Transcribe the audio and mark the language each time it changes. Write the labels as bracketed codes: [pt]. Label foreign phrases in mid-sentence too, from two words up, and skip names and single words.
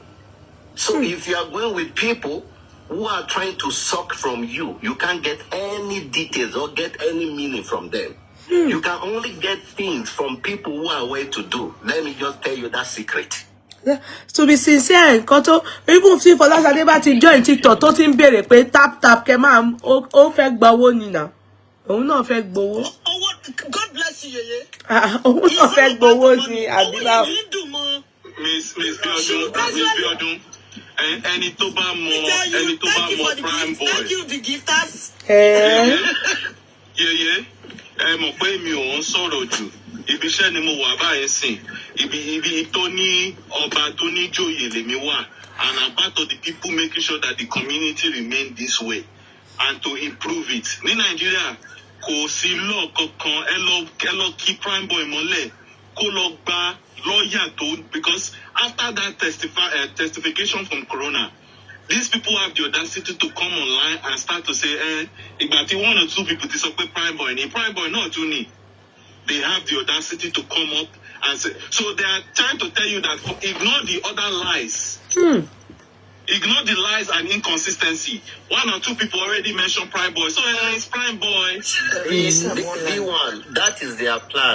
[en] So if you are going with people who are trying to suck from you, you can't get any details or get any meaning from them. You can only get things from people who are well to do. Let me just tell you that secret. To be sincere, Koto, even if [yo] Folasade bá ti join TikTok tó ti ń béèrè pé tap kẹ́ máa ó fẹ́ gba owó ni na. Òun náà fẹ́ gbowó. [en] God bless you, Yeye. [yo] Òun náà fẹ́ gbowó ni Adura. [en] Miss Biodun. [yo] Ẹni tó bá mọ prime boy. [en] Thank you, the gifters. [yo] Yeye, ẹ mọ̀ pé mi ò ń sọ̀rọ̀ jù. Ibi iṣẹ́ ni mo wà báyìí sìn. Ibi tó ní ọba tó ní joyè lèmi wà. [en] And I'm part of the people making sure that the community remain this way and to improve it. [yo] Ní Nàìjíríà, kò sí law kankan ẹ lọ kí prime boy mọ́lẹ̀ kó lọ gba lawyer tó [en] because after that testification from Corona, these people have the audacity to come online and start to say, [yo] ìgbà tí [en] one or two people [yo] ti sọ pé prime boy náà tún ni. [en] They have the audacity to come up and say, so they are trying to tell you that ignore the other lies. Ignore the lies and inconsistency. One or two people already mentioned prime boy. So it's prime boy. D1, that is their plan.